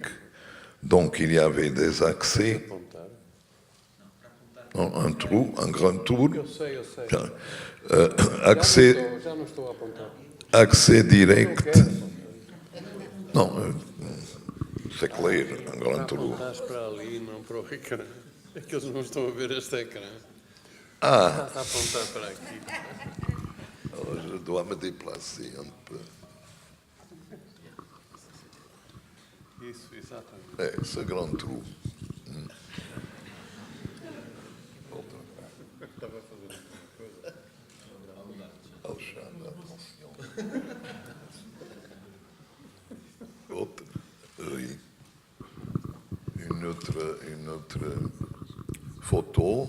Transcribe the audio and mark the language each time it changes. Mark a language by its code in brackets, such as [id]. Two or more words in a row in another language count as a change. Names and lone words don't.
[fr] Donc il y avait des accès, un trou, un grand trou, accès direct. Non, c'est clair, un grand trou. [pt] Apontas para ali, não para o ecrã. É que eles não estão a ver este ecrã. Ah, Estás a apontar para aqui. [fr] alors je dois me déplacer un peu. [pt] Isso, exatamente. [fr] Ce grand trou. Alexandre, attention. Autre, oui. Une autre photo.